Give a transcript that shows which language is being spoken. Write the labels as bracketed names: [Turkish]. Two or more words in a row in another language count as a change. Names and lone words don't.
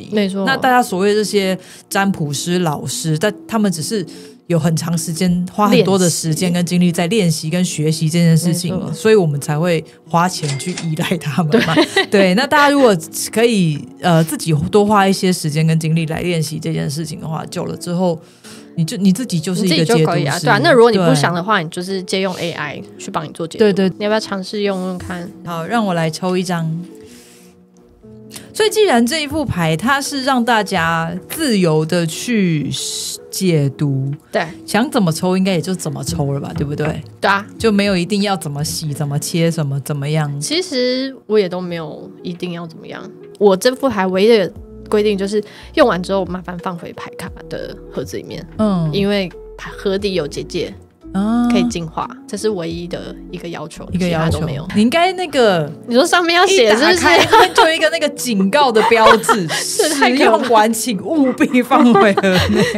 [Chinese] 沒錯，那大家所謂這些占卜師老師，但他們只是有很長時間花很多的時間跟精力在練習跟學習這件事情，所以我們才会花錢去依賴他們嘛。对，那大家如果可以自己多花一些時間跟精力來練習這件事情的話，久了之後你自己就是一個解讀師啊。对啊，那如果你不想的話，你就是借用 AI 去幫你做解讀。对，你要不要嘗試用用看？好，讓我來抽一張。所以既然這一副牌它是讓大家自由的去解讀，对，想怎麼抽應該也就怎麼抽了吧，对不對？對啊，就沒有一定要怎麼洗怎麼切怎麼樣。其實我也都沒有一定要怎麼樣，我這副牌唯一的規定就是用完之後麻煩放回牌卡的盒子裡面，因為盒底有結界，可以淨化，這是唯一的一個要求，其他都沒有。你應該那個，你說上面要寫是不是？就一個那個警告的標誌，使用完請務必放回盒內。